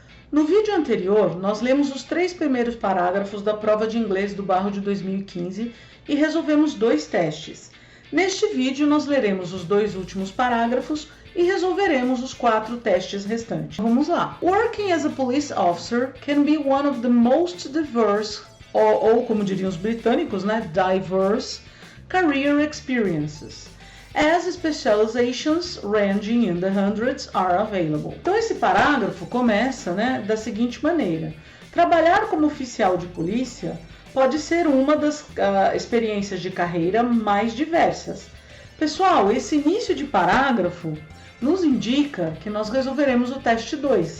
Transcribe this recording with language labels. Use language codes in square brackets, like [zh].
[pt] No vídeo anterior, nós lemos os 3 primeiros parágrafos da prova de inglês do Barro de 2015 e resolvemos 2 testes. Neste vídeo, nós leremos os 2 últimos parágrafos e resolveremos os 4 testes restantes. Vamos lá! [en] Working as a police officer can be one of the most diverse, [pt] ou como diriam os britânicos, né, [en] diverse, career experiences, as specializations ranging in the hundreds are available. [pt] Então esse parágrafo começa, da seguinte maneira: trabalhar como oficial de polícia pode ser uma das experiências de carreira mais diversas. Pessoal, esse início de parágrafo nos indica que nós resolveremos o teste 2.